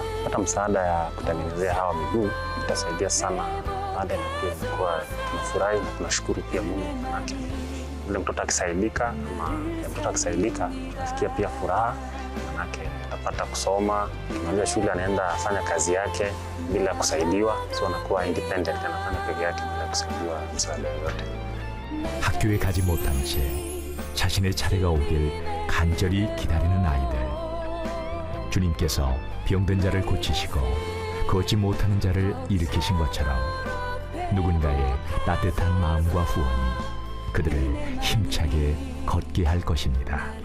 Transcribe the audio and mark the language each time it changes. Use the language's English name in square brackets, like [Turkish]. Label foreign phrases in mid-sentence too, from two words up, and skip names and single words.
[Swahili] Hata msaada ya kutengenezea hawa miguu itasaidia sana baada, na pia imekuwa tunafurahi na tunashukuru pia Mungu, maanake ule mtoto akisaidika tunafikia pia furaha, manake atapata kusoma, kimaliza shule anaenda afanya kazi yake bila kusaidiwa, so anakuwa independent, anafanya peke yake bila kusaidiwa msaada yoyote. [Korean] 학교에 가지 못한 채 자신의 차례가 오길 간절히 기다리는 아이들. 주님께서 병든 자를 고치시고 걷지 못하는 자를 일으키신 것처럼 누군가의 따뜻한 마음과 후원이 그들을 힘차게 걷게 할 것입니다.